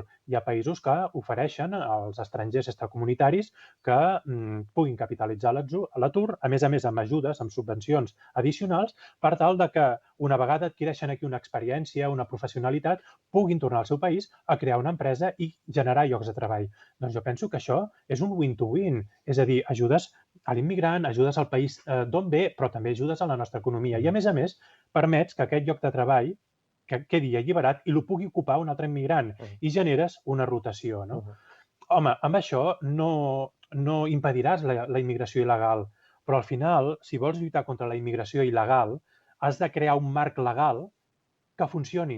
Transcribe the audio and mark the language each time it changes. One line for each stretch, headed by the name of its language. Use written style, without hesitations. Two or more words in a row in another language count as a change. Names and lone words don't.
Catalan: Hi ha països que ofereixen als estrangers extracomunitaris que puguin capitalitzar l'atur, a més, amb ajudes, amb subvencions addicionals, per tal de que, una vegada adquireixen aquí una experiència, una professionalitat, puguin tornar al seu país a crear una empresa i generar llocs de treball. Doncs jo penso que això és un win-to-win, és a dir, ajudes a l'immigrant, ajudes al país d'on ve, però també ajudes a la nostra economia. I, a més, permets que aquest lloc de treball quedi alliberat i el pugui ocupar un altre immigrant i generes una rotació, no? Home, amb això no impediràs la immigració il·legal, però al final, si vols lluitar contra la immigració il·legal, has de crear un marc legal que funcioni.